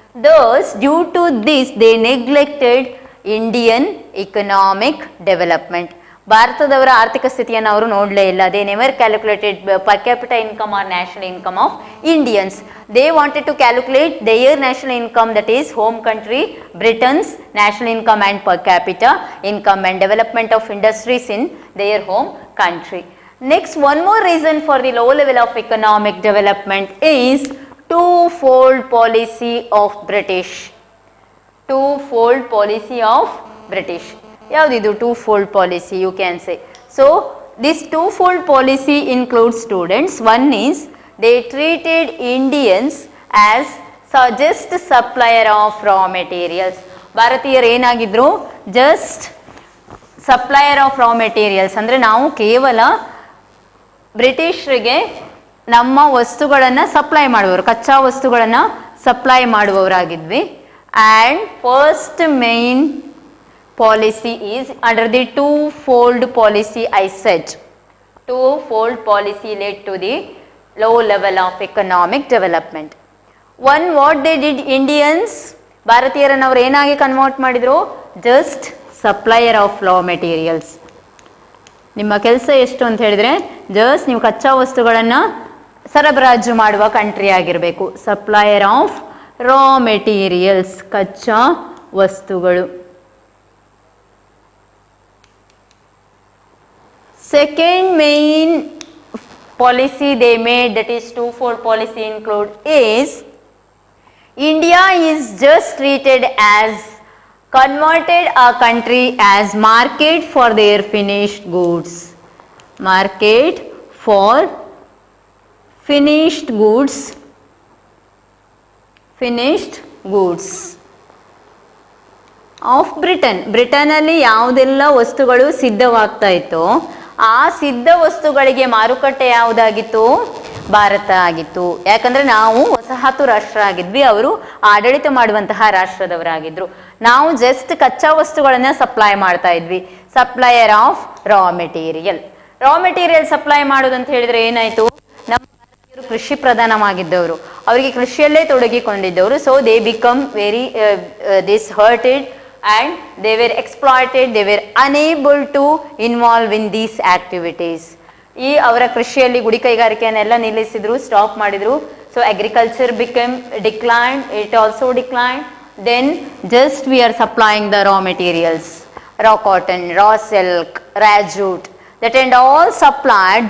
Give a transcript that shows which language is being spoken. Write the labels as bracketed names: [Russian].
[English] Thus, due to this, they neglected Indian economic development. [Kannada] ಭಾರತದವರ ಆರ್ಥಿಕ ಸ್ಥಿತಿಯನ್ನು ಅವರು ನೋಡಲೇ ಇಲ್ಲ. [English] They never calculated per capital income or national income of Indians. They wanted to calculate their national income, that is home country Britain's national income and per capital income and development of industries in their home country. Next, one more reason for the low level of economic development is two-fold policy of British. Two-fold policy of British. Yavdidu two-fold policy, you can say. So, this two-fold policy includes students. One is they treated Indians as just supplier of raw materials. [Kannada] ಭಾರತೀಯರು ಏನಾಗಿದ್ರು, [English] Just supplier of raw materials. [Kannada] ಅಂದರೆ ನಾವು ಕೇವಲ ಬ್ರಿಟಿಷರಿಗೆ ನಮ್ಮ ವಸ್ತುಗಳನ್ನು supply ಮಾಡುವವರು, ಕಚ್ಚಾ ವಸ್ತುಗಳನ್ನು supply ಮಾಡುವವರಾಗಿದ್ವಿ. [English] And first main policy is under the two-fold policy I said. Two-fold policy led to the low level of economic development. One, what they did, Indians, [Kannada] ಭಾರತೀಯರನ್ನು ಅವ್ರು ಏನಾಗಿ ಕನ್ವರ್ಟ್ ಮಾಡಿದ್ರು, [English] Just supplier of raw materials. [Kannada] ನಿಮ್ಮ ಕೆಲಸ ಎಷ್ಟು ಅಂತ ಹೇಳಿದರೆ, just ನೀವು ಕಚ್ಚಾ ವಸ್ತುಗಳನ್ನು ಸರಬರಾಜು ಮಾಡುವ ಕಂಟ್ರಿ ಆಗಿರಬೇಕು. [English] supplier of raw materials, [Kannada] ಕಚ್ಚಾ ವಸ್ತುಗಳು. [English] Second main policy they made, that is two-fold policy include, is India is just treated as, converted a country as market for their finished goods. Market for finished goods. Finished goods. Of Britain. [Kannada] ಬ್ರಿಟನಲ್ಲಿ ಯಾವುದೆಲ್ಲ ವಸ್ತುಗಳು ಸಿದ್ಧವಾಗ್ತಾ ಇತ್ತೋ ಆ ಸಿದ್ಧ ವಸ್ತುಗಳಿಗೆ ಮಾರುಕಟ್ಟೆ ಯಾವುದಾಗಿತ್ತು? ಭಾರತ ಆಗಿತ್ತು. ಯಾಕಂದ್ರೆ ನಾವು ವಸಾಹತು ರಾಷ್ಟ್ರ ಆಗಿದ್ವಿ, ಅವರು ಆಡಳಿತ ಮಾಡುವಂತಹ ರಾಷ್ಟ್ರದವರಾಗಿದ್ರು. ನಾವು ಜಸ್ಟ್ ಕಚ್ಚಾ ವಸ್ತುಗಳನ್ನ ಸಪ್ಲೈ ಮಾಡ್ತಾ ಇದ್ವಿ. [English] Supplier of raw material. [Kannada] Raw material supply ಮಾಡೋದಂತ ಹೇಳಿದ್ರೆ ಏನಾಯ್ತು? ನಮ್ಮ ಭಾರತೀಯರು ಕೃಷಿ ಪ್ರಧಾನವಾಗಿದ್ದವರು, ಅವರಿಗೆ ಕೃಷಿಯಲ್ಲೇ ತೊಡಗಿಕೊಂಡಿದ್ದವರು. [English] So they become very disheartened and they were exploited, they were unable to involve in these activities. [Kannada] ಈ ಅವರ ಕೃಷಿಯಲ್ಲಿ ಗುಡಿ ಕೈಗಾರಿಕೆಯನ್ನೆಲ್ಲ ನಿಲ್ಲಿಸಿದ್ರು, ಸ್ಟಾಪ್ ಮಾಡಿದ್ರು. [English] So agriculture become decline, it also decline. Then just we are supplying the raw materials, raw cotton, raw silk, raw jute, that and all supplied.